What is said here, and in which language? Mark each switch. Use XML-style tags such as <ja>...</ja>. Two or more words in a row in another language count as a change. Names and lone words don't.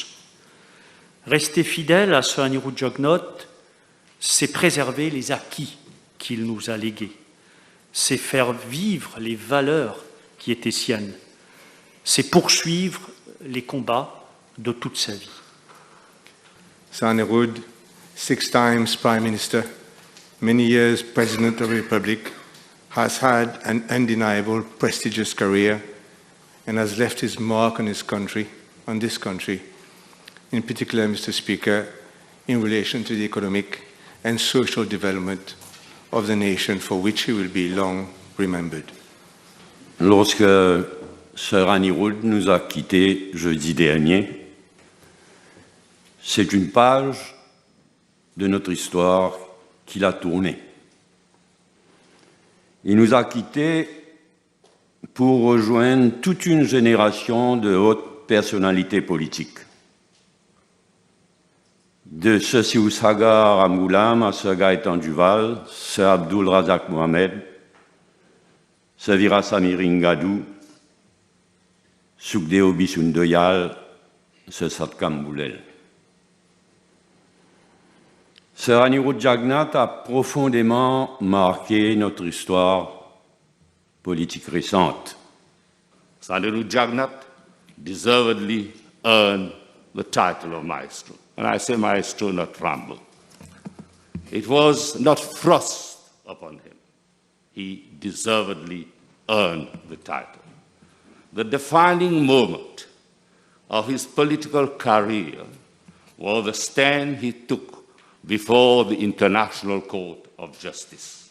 <fr>Rester fidèle à Sir Anirudh Jugnauth, c'est préserver les acquis qu'il nous a légués, c'est faire vivre les valeurs qui étaient siennes, c'est poursuivre les combats de toute sa vie.</fr> <en>Sir Anirudh, 6 times Prime Minister, many years President of the Republic, has had an undeniable, prestigious career and has left his mark on his country, on this country, in particular, Mr. Speaker, in relation to the economic and social development of the nation for which he will be long remembered.</en> <fr>Lorsque Sir Anirudh nous a quittés jeudi dernier, c'est une page de notre histoire qu'il a tournée. Il nous a quittés pour rejoindre toute une génération de hautes personnalités politiques. De Sir Sious Hagar à Moulam, à Sir Gaëtan Duval, Sir Abdul Razak Mohamed, Sir Vira Samir Ngadou, Sukhdeo Bissoundoyal, Sir Satkam Boulel. Sir Anirudh Jugnauth a profondément marqué notre histoire politique récente.</fr> <en>Sir Anirudh Jugnauth deservedly earned the title of Maestro. And I say Maestro, not Ramble. It was not thrust upon him. He deservedly earned the title. The defining moment of his political career was the stand he took before the International Court of Justice.</en>